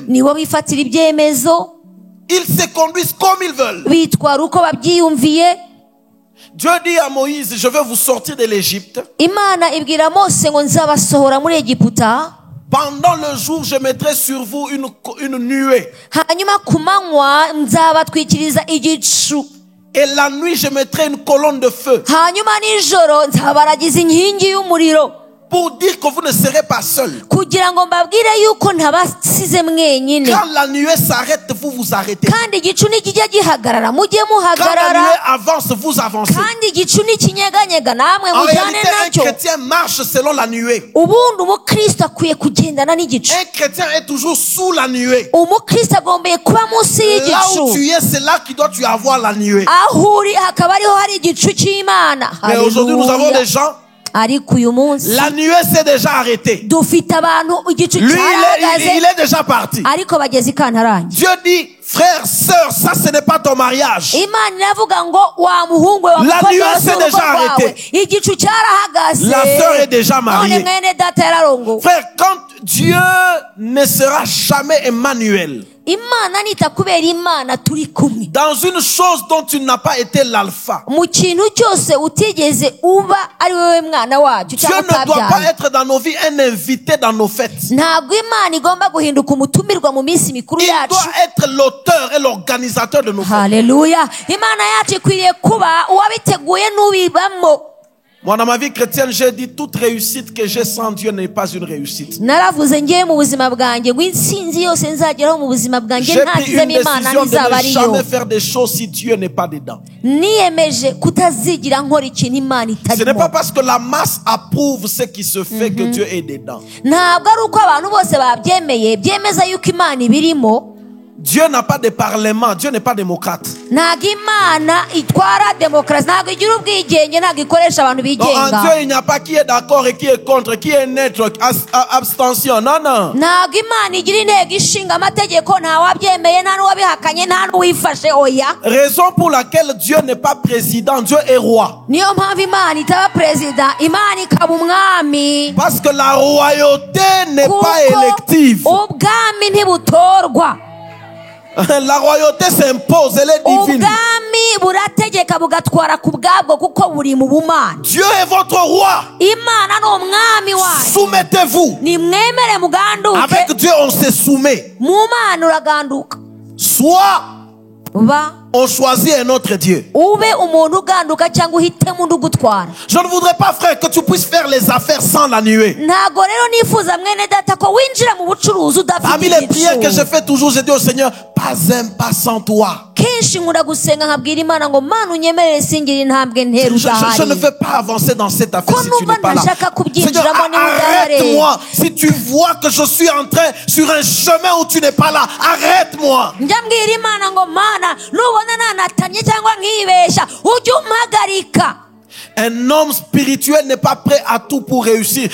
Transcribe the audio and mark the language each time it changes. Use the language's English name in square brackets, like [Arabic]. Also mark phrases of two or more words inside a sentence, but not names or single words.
[Kinyarwanda] nibo bifatira ibyemezo, [French] Ils se conduisent comme ils veulent. [Kinyarwanda] bitwara uko babyiyumviye. [French] Dieu dit à Moïse, je vais vous sortir de l'Égypte. [Kinyarwanda] Imana ibwira Mose ngo nzabasohora muri Egiputa, [French] Pendant le jour, je mettrai sur vous une nuée. [Kinyarwanda] hanyuma ku manywa nzabatwikiriza igicu, [French] Et la nuit, je mettrai une colonne de feu. [Kinyarwanda] hanyuma nijoro nzabaragiza inkingi y'umuriro. [French] pour dire que vous ne serez pas seul. [Kinyarwanda] kugira ngo mbabwire yuko ntabasize mwenyine. [French] Quand la nuée s'arrête, vous vous arrêtez. [Kinyarwanda] kandi igicu nikijya gihagarara mujye [French] Quand la [Kinyarwanda] muhagarara. [French] nuée avance, vous avancez. [Kinyarwanda] kandi igicu nikinyeganyega namwe [French] En [Kinyarwanda] mujyane [French] réalité, un [Kinyarwanda] nacyo. [French] chrétien marche selon la nuée. [Kinyarwanda] ubundi umukristo akwiye kugendana n'igicu. [French] Un chrétien est toujours sous la nuée. [Kinyarwanda] umukristo agombeye kuba munsi [French] Là où [Kinyarwanda] y'igicu. [French] tu es, c'est là que tu dois avoir la nuée. [Kinyarwanda] aho uri hakaba ariho hari igicu cy'Imana. [French] Mais aujourd'hui, nous avons [Kinyarwanda] Haleluya. [French] des gens, [Kinyarwanda] ariko uyu munsi [French] la nuée s'est déjà arrêtée. [Kinyarwanda] dufite abantu igicu [French] Lui, il [Kinyarwanda] cyarahagaze [French] est déjà parti. [Kinyarwanda] ariko bageze i Kantarange. [French] Dieu dit, frère, sœur, ça ce n'est pas ton mariage. [Kinyarwanda] Imana iravuga ngo wa muhungu we wa [French] La [Kinyarwanda] mukobwa [French] nuée [Kinyarwanda] we si [French] s'est [Kinyarwanda] urugo [French] déjà [Kinyarwanda] rwawe. [French] arrêtée. [Kinyarwanda] igicu cyarahagaze. [French] La sœur est déjà mariée. [Kinyarwanda] none mwene data yararongowe. [French] Frère, quand Dieu ne sera jamais Emmanuel, [Kinyarwanda] Imana nitakubera Imana turi kumwe. [French] dans une chose dont tu n'as pas été l'alpha, [Kinyarwanda] mu kintu cyose utigeze uba ari wewe mwana wacu [French] Dieu [Kinyarwanda] cyangwa [French] ne doit pas [Kinyarwanda] utabyaye. [French] être dans nos vies un invité dans nos fêtes. [Kinyarwanda] ntabwo Imana igomba guhinduka umutumirwa mu minsi mikuru [French] Il [Kinyarwanda] yacu. [French] doit être l'auteur et l'organisateur de nos fêtes. [Kinyarwanda] haleluya. Imana yacu ikwiriye kuba uwabiteguye n'ubibamo. [French] Moi, dans ma vie chrétienne, j'ai dit toute réussite que j'ai sans Dieu n'est pas une réussite. [Kinyarwanda] naravuze ngewe mu buzima bwanjye ngo intsinzi yose nzageraho mu buzima bwanjye [French] J'ai pris une [Kinyarwanda] ntashyizemo Imana [French] décision de [Kinyarwanda] ntizaba [French] ne [Kinyarwanda] ariyo. [French] jamais faire des choses si Dieu n'est pas dedans. [Kinyarwanda] niyemeje kutazigira nkora ikintu Imana [French] Ce n'est [Kinyarwanda] itarimo. [French] pas parce que la masse approuve ce qui se fait que Dieu est dedans. [Kinyarwanda] ntabwo ari uko abantu bose babyemeye byemeza yuko Imana ibirimo. [French] Dieu n'a pas de parlement, Dieu n'est pas démocrate. [Kinyarwanda] ntabwo Imana itwara demokarasi, ntabwo igira ubwigenge, ntabwo ikoresha abantu [French] Donc en [Kinyarwanda] bigenga. [French] Dieu, il n'y a pas qui est d'accord et qui est contre, qui est neutre, abstention. Non, non. [Kinyarwanda] ntabwo Imana igira intego ishinga amategeko, nta wabyemeye, nta n'uwabihakanye, nta n'uwifashe. oya. [French] Raison pour laquelle Dieu n'est pas président, Dieu est roi. [Kinyarwanda] niyo mpamvu Imana itaba perezida, Imana ikaba umwami. [French] Parce que la royauté n'est pas élective. [Kinyarwanda] ubwami ntibutorwa. [French] La royauté s'impose, elle est divine. [Kinyarwanda] ubwami burategeka bugatwara ku bwabwo kuko buri mu bumana. [French] Dieu est votre roi. [Kinyarwanda] Imana ni umwami wayo. [French] Soumettez-vous. [Kinyarwanda] nimwemere muganduke. [French] Avec Dieu, on se soumet. [Kinyarwanda] mu Mana uraganduka. [French] Soit [Kinyarwanda] ba [French] on choisit un autre Dieu. [Kinyarwanda] ube umuntu uganduka cyangwa uhitemo undi ugutwara. [French] Je ne voudrais pas, frère, que tu puisses faire les affaires sans la nuée. [Kinyarwanda] ntago rero nifuza mwene data ko winjira mu bucuruzi [French] Parmi [Kinyarwanda] udafite [French] les prières que je [Kinyarwanda] igicu. [French] fais toujours, je dis au Seigneur, pas un pas sans toi. [Kinyarwanda] kenshi nkunda gusenga nkabwira Imana ngo Mana unyemerere singira intambwe ntera [French] Je ne [Kinyarwanda] udahari. [French] veux pas avancer dans cette affaire [Kinyarwanda] Ko [French] si tu n'es [Kinyarwanda] numva [French] pas là. [Kinyarwanda] ntashaka kubyinjiramo [French] Seigneur, [Kinyarwanda] niba udahari. [French] arrête-moi. Si tu vois que je suis en train sur un chemin où tu n'es pas là, arrête-moi. [Kinyarwanda] njya mbwira Imana ngo Mana nubona nanatanye cyangwa nkibeshya ujye umpagarika. [French] Un homme spirituel n'est pas prêt à tout pour réussir.